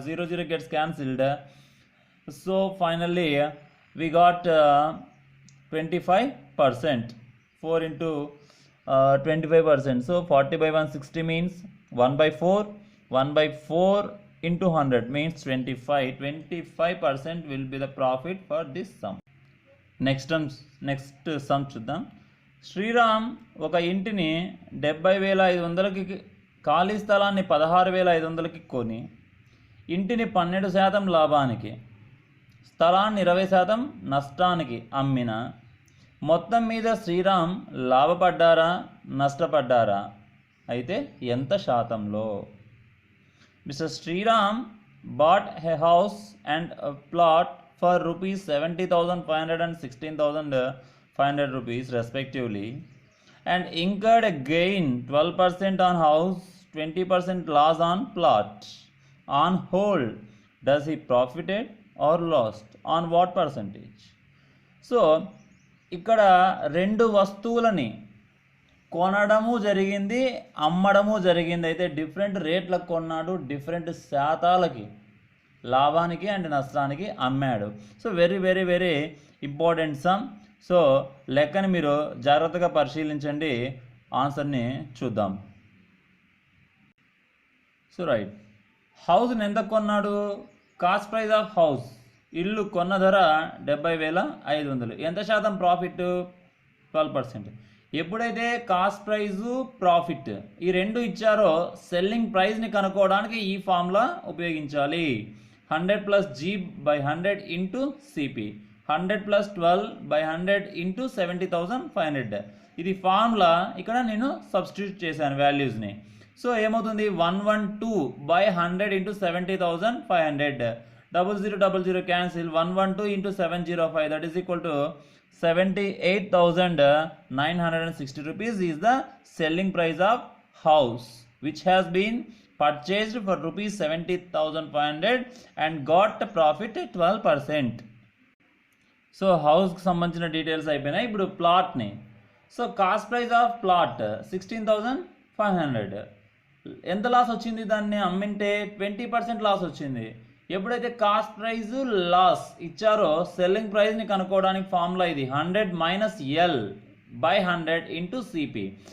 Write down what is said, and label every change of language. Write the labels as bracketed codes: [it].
[en] 0 gets cancelled. So finally we got 25%. 4 into 25%. So 40 by 160 means 1 by 4. 1 by 4 into 100 means 25. 25% will be the profit for this sum. Next sum [te] చూద్దాం. శ్రీరామ్ ఒక ఇంటిని 70,500కి, ఖాళీ స్థలాన్ని 16,500కి కొని ఇంటిని 12% లాభానికి, స్థలాన్ని 20% నష్టానికి అమ్మిన. మొత్తం మీద శ్రీరామ్ లాభపడ్డారా నష్టపడ్డారా? అయితే ఎంత శాతంలో? [en] Mister Sriram bought a house and a plot for rupees 70,500 and 16,500 rupees respectively, and incurred a gain 12% on house, 20% loss on plot. On whole, does he profited or lost? On what percentage? [te] So ఇక్కడ 2 వస్తువులని కొనడము జరిగింది, అమ్మడము జరిగింది. అయితే different రేట్లకు కొన్నాడు, different శాతాలకి, లాభానికి and నష్టానికి అమ్మాడు. So very very very important some. So లెక్కని మీరు జాగ్రత్తగా పరిశీలించండి, ఆన్సర్ని చూద్దాం. సో రైట్, హౌస్ని ఎంత కొన్నాడు? కాస్ట్ ప్రైస్ ఆఫ్ హౌస్, ఇల్లు కొన్న ధర 70,500. ఎంత శాతం ప్రాఫిట్? 12%. ఎప్పుడైతే కాస్ట్ ప్రైజు ప్రాఫిట్ ఈ రెండు ఇచ్చారో సెల్లింగ్ ప్రైస్ని కనుక్కోవడానికి ఈ ఫార్ములా ఉపయోగించాలి. [en] 100 plus G by 100 into CP, 100 plus 12/100 into 70,500. ఇది formula. [te] ఇక్కడ నేను సబ్స్టిట్యూట్ చేశాను వాల్యూస్ని. [en] So ఏమవుతుంది, 112/100 into 70,500. 0000 cancel, 112 into 705, that is equal to 78,960 rupees is the selling price of house which has been purchased for rupees 70,500 and got profit 12%. [te] So హౌస్కి సంబంధించిన details అయిపోయినాయి. ఇప్పుడు ప్లాట్ని. So cost price of plot 16,500. ఎంత loss వచ్చింది, దాన్ని అమ్మింటే 20% loss వచ్చింది. ఎప్పుడైతే cost praise loss ఇచ్చారో సెల్లింగ్ ప్రైస్ని కనుక్కోవడానికి ఫార్ములా ఇది 100 minus L by 100 into CP.